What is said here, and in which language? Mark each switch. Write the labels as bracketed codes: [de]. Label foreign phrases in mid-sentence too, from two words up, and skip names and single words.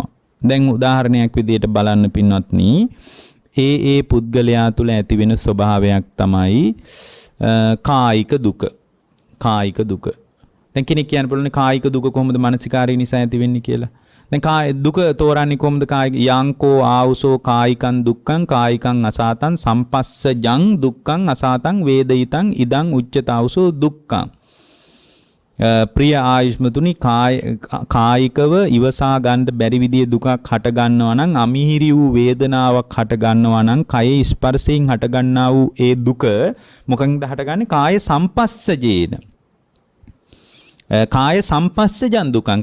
[si] දැන් උදාහරණයක් විදියට බලන්න පින්වත්නි ඒ පුද්ගලයා තුළ ඇති වෙන ස්වභාවයක් තමයි කායික දුක. කායික දුක. දැන් කෙනෙක් කියන්න පුළුවන් කායික දුක කොහොමද මානසිකාරය නිසා ඇති වෙන්නේ කියලා. දැන් දුක තෝරන්නේ කොහොමද? [pi] කායික යංකෝ ආවුසෝ කායිකං දුක්ඛං කායිකං අසාතං සම්පස්සජං දුක්ඛං අසාතං වේදිතං ඉදං උච්චතාවුසෝ දුක්ඛං. [si] ප්‍රිය ආයුෂ්මතුනි කායිකව ඉවසා ගන්න බැරි විදිය දුකක් හට ගන්නවා නම් අමිහිරි වූ වේදනාවක් හට ගන්නවා නම් කයේ ස්පර්ශයෙන් හට ගන්නා වූ ඒ දුක මොකකින්ද හටගන්නේ? [pi] කාය සම්පස්සජේන. කාය සම්පස්සජන් දුකං.